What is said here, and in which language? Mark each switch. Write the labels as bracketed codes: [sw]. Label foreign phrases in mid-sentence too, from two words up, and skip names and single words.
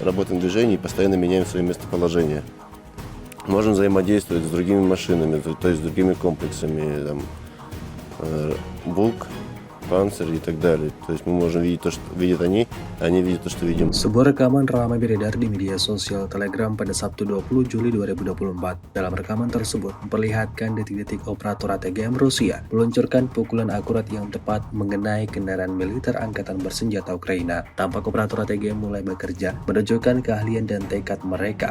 [ru] работаем в движении и постоянно меняем свои местоположения. Можем взаимодействовать с другими машинами, то есть с другими комплексами, там, Булк, Панцирь и так далее. То есть мы можем видеть то, что видят они, а они видят то, что видим. [id] Sebuah rekaman ramai beredar di media sosial Telegram pada Sabtu 20 Juli 2024. Dalam rekaman tersebut memperlihatkan detik-detik operator ATGM Rusia meluncurkan pukulan akurat yang tepat mengenai kendaraan militer angkatan bersenjata Ukraina. Tampak operator ATGM mulai bekerja, menunjukkan keahlian dan tekad mereka.